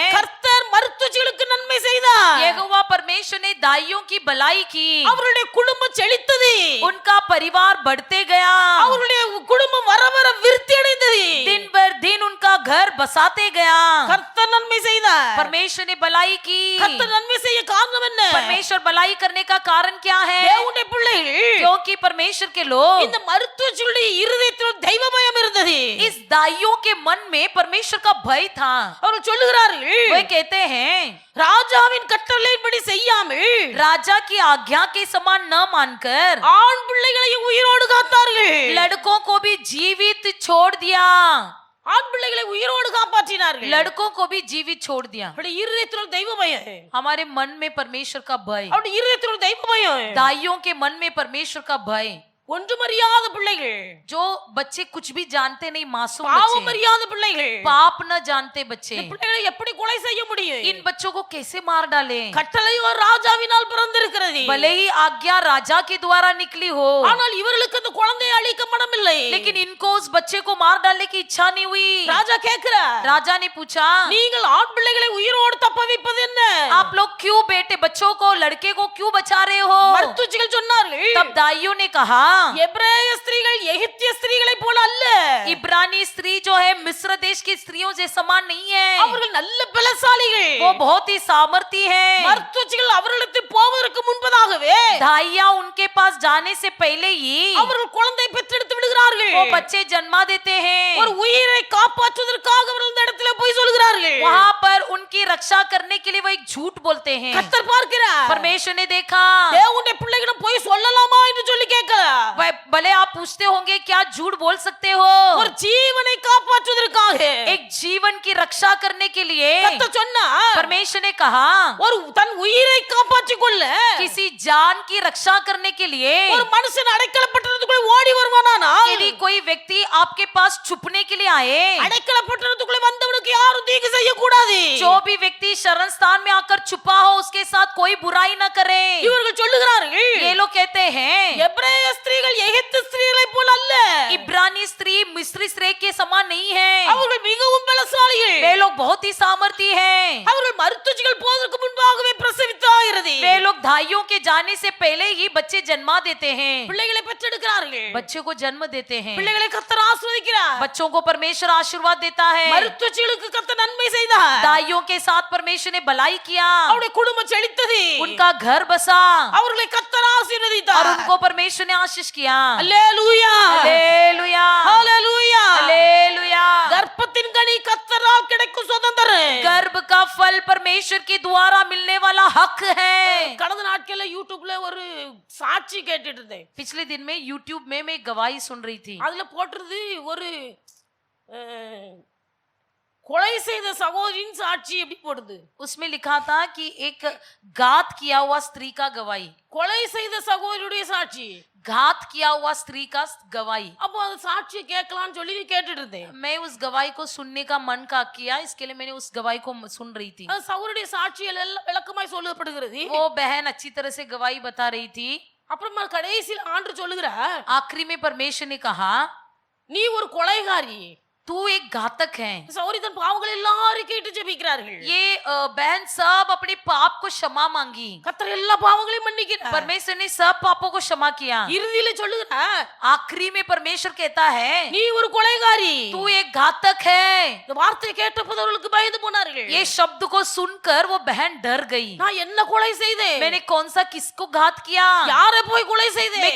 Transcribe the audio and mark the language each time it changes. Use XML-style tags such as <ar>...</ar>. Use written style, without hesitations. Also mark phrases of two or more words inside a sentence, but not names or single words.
<ta>கர்த்தர் மருத்துவச்சிகளுக்கு நன்மை செய்தார்।</ta> <hi>यहोवा परमेश्वर ने दाइयों की भलाई की।</hi> <ta>அவருடைய குடும்பம் செழித்தது,</ta> <hi>उनका परिवार बढ़ते गया।</hi> <ta>அவருடைய குடும்பம் வர வர விருத்தி அடைந்தது।</ta> <hi>दिन भर दिन उनका घर बसाते गया।</hi> <ta>கர்த்தர் நன்மை செய்தார்।</ta> <hi>परमेश्वर ने भलाई की।</hi> <ta>கர்த்தர் நன்மை செய்ய காரணம் என்ன?</ta> <hi>परमेश्वर भलाई करने का कारण क्या है?</hi> <ta>தேவனுடைய பிள்ளைகள்,</ta> <hi>क्योंकि परमेश्वर के लोग,</hi> <ta>இந்த மருத்துவச்சிகளுடைய இருதயத்தில் தெய்வ பயம் இருந்தது।</ta> <hi>इस दाइयों के मन में परमेश्वर का भय था।</hi> <ta>அவர்கள் சொல்லுகிறார்கள்,</ta> <hi>वे कहते हैं,</hi> <ta>ராஜாவின் கட்டளையின்படி செய்யாமல்</ta> <hi>राजा की आज्ञा के समान न मानकर</hi> <ta>ஆண் பிள்ளைகளையும் உயிரோடு காத்தார்கள்।</ta> <hi>लड़कों को भी जीवित छोड़ दिया।</hi> <ta>ஆண் பிள்ளைகளை உயிரோடு காப்பாற்றினார்கள்।</ta> <hi>लड़कों को भी जीवित छोड़ दिया।</hi> <ta>அவருடைய இருதயத்தில் தெய்வ பயம்,</ta> <hi>हमारे मन में परमेश्वर का भय,</hi> <ta>அவருடைய இருதயத்தில் தெய்வ பயம்।</ta> <hi>दाइयों के मन में परमेश्वर का भय।</hi> <ta>ஒன்றுமறியாத பிள்ளைகள்,</ta> <hi>जो बच्चे कुछ भी जानते नहीं, मासूम</hi> <ta>பாவம்</ta> <hi>बच्चे,</hi> <ta>அறியாத பிள்ளைகள்,</ta> <hi>पाप न जानते बच्चे,</hi> <ta>இந்த பிள்ளைகளை எப்படி கொலை செய்ய முடியும்?</ta> <hi>इन बच्चों को कैसे मार डाले?</hi> <ta>கட்டளை ஒரு ராஜாவினால் பிறந்திருக்கிறது,</ta> <hi>भले ही आज्ञा राजा के द्वारा निकली हो,</hi> <ta>ஆனால் இவர்களுக்கு அந்த குழந்தையை அழிக்க மனமில்லை।</ta> <hi>लेकिन इनको उस बच्चे को मार डालने की इच्छा नहीं हुई।</hi> <ta>ராஜா கேட்கிறார்,</ta> <hi>राजा ने पूछा,</hi> <ta>நீங்கள் ஆண் பிள்ளைகளை உயிரோடு தப்ப வைப்பது என்ன?</ta> <hi>आप लोग क्यों बेटे बच्चों को, लड़के को क्यों बचा रहे हो?</hi> <ta>மருத்துவச்சிகள் சொன்னார்கள்,</ta> <hi>तब दाइयों ने कहा,</hi> <ta>எபிரேய ஸ்திரீகள் எகிப்திய ஸ்திரீகளை போல அல்ல,</ta> <hi>इब्रानी स्त्री जो है मिस्र देश की स्त्रियों से समान नहीं है,</hi> <ta>அவர்கள் நல்ல பலசாலிகள்।</ta> <hi>वो बहुत ही सामर्थी है।</hi> <ta>மருத்துவச்சிகள் அவர்களுக்கு போவதற்கு முன்பதாகவே</ta> <hi>धाइयां उनके पास जाने से पहले ही</hi> <ta>அவர்கள் குழந்தை பெற்றெடுத்து விடுகிறார்கள்.</ta> <hi>वो बच्चे जन्मा देते हैं।</hi> <ta>ஒரு உயிரை காப்பாற்றுவதற்காக அவர்கள் இந்த இடத்துல போய் சொல்கிறார்கள்.</ta> <hi>वहां पर उनकी रक्षा करने के लिए वो एक झूठ बोलते हैं।</hi> <ta>கர்த்தர் பார்க்கிறார்.</ta> <hi>परमेश्वर ने देखा।</hi> <ta>தேவனுடைய பிள்ளைகளிடம் போய் சொல்லலாமா என்று சொல்லி கேட்கிறார்.</ta> <hi>भले आप पूछते होंगे क्या झूठ बोल सकते हो?</hi> <ta>ஒரு ஜீவனை காப்பாற்றுவதற்காக</ta> <hi>एक जीवन की रक्षा करने के लिए</hi> <ta>கர்த்தர் சொன்னார்.</ta> <hi>परमेश्वर ने कहा</hi> <ta>ஒரு தன் உயிரை காப்பாற்றிக் கொள்ள</ta> <hi>किसी जान की रक्षा करने के लिए</hi> <ta>ஒரு மனுஷன் அடைக்கலப்பட்டதுக்குள்ள ஓடி வருவானானால்</ta> <hi>यदि कोई व्यक्ति आपके पास छुपने के लिए आए,</hi> <ta>அடைக்கலப்பட்டதுக்குள்ள வந்தவனுக்கு யாரும் தீங்கு செய்ய கூடாது.</ta> <hi>जो भी व्यक्ति शरण स्थान में आकर छुपा हो उसके साथ कोई बुराई न करे।</hi> <ta>இவர்கள் சொல்லுகிறார்கள்</ta> <hi>ये लोग कहते हैं</hi> <ta>எபிரேய ஸ்திரீகள் எகிப்து ஸ்திரீகளைப் போல அல்ல.</ta> <hi>इब्रानी स्त्री मिस्री स्त्री के समान नहीं है।</hi> <ta>அவர்கள் மிகவும் பலசாலிகள்.</ta> <hi>वे लोग बहुत ही सामर्थी हैं।</hi> <ta>அவர்கள் மருத்துவச்சிகள் போவதற்கு முன்பாகவே பிரசவித்தாகிறது.</ta> <hi>वे लोग धाइयों के जाने से पहले ही बच्चे जन्मा देते हैं,</hi> <ta>பிள்ளைகளை பெற்றெடுக்கிறார்கள்.</ta> <hi>बच्चों को जन्म देते हैं।</hi> <ta>பிள்ளைகளை கர்த்தர் ஆசீர்வதிக்கிறார்.</ta> <hi>बच्चों को परमेश्वर आशीर्वाद देता है।</hi> <ta>மருத்துவச்சிகளுக்கு கர்த்தர் நன்மை செய்தார்.</ta> <hi>दाइयों के साथ परमेश्वर ने भलाई किया,</hi> <ta>அவருடைய குடும்பம் செழித்தது.</ta> <hi>उनका घर बसा</hi> <ta>அவர்களை கர்த்தர் ஆசீர்வதித்தார்.</ta> <hi>और उनको परमेश्वर ने आशीष किया।</hi> <ta>அல்லேலூயா</ta> <hi>हालेलुया</hi> <ta>அல்லேலூயா.</ta> <hi>हालेलुया।</hi> <ta>கர்ப்பத்தின் கனி கர்த்தரால் கிடைக்கும் சுதந்திரம்.</ta> <hi>गर्भ का फल परमेश्वर के द्वारा मिलने वाला हक है।</hi> <ta>கடந்த நாட்கள்ல யூடியூப்ல ஒரு சாட்சி கேட்டுட்டு இருந்தேன்.</ta> <hi>पिछले दिन में यूट्यूब में मैं एक गवाही सुन रही थी।</hi> <ta>அதுல போட்டிருது ஒரு அஹ், கொலை செய்த சகோதரின் சாட்சி எப்படி போடுது.</ta> <hi>उसमें लिखा था कि एक घात किया हुआ स्त्री का गवाही,</hi> <ta>கொலை செய்த சகோதரியுடைய சாட்சி.</ta> <hi>घात किया हुआ स्त्री का गवाही।</hi> <ta>அப்போ அந்த சாட்சியை கேட்கலாம்னு சொல்லி கேட்டுட்டு இருந்தேன்.</ta> <hi>मैं उस गवाही को सुनने का मन का किया, इसके लिए मैंने उस गवाही को सुन रही थी।</hi> <ta>அந்த சகோதரியுடைய சாட்சியில் எல்லாம் விளக்கமாய் சொல்லப்படுகிறது.</ta> <hi>वो बहन अच्छी तरह से गवाही बता रही थी।</hi> <ta>அப்புறமா கடைசியில் ஆண்டு சொல்லுகிறார்,</ta> <hi>आखिरी में परमेश्वर ने कहा</hi> <ta>நீ ஒரு கொலைகாரி.</ta> <hi>तू एक घातक है।</hi> <ta>சகோதரி தன் பாவங்கள் எல்லாரும் கேட்டு ஜெபிக்கிறார்கள்.</ta> <hi>ये बहन सब अपने पाप को क्षमा मांगी।</hi> <ta>கர்த்தர் எல்லா பாவங்களையும் மன்னிக்கிறார்.</ta> <hi>परमेश्वर ने सब पापों को क्षमा किया।</hi> <ta>இறுதியில சொல்லுகிறார்,</ta> <hi>आखिरी में परमेश्वर कहता है</hi> <ta>நீ ஒரு கொலைகாரி.</ta> <hi>तू एक घातक है।</hi> <ta>இந்த வார்த்தையை கேட்டபோது அவர்களுக்கு பயந்து போனார்கள்.</ta> <hi>ये शब्द को सुनकर वो बहन डर गई।</hi> <ta>நான் என்ன கொலை செய்தேன்?</ta> <hi>मैंने कौन सा किसको घात किया?</hi> <ta>யாரை போய் கொலை</ta> <hi>मैं</hi> <ta>செய்தேன்?</ta>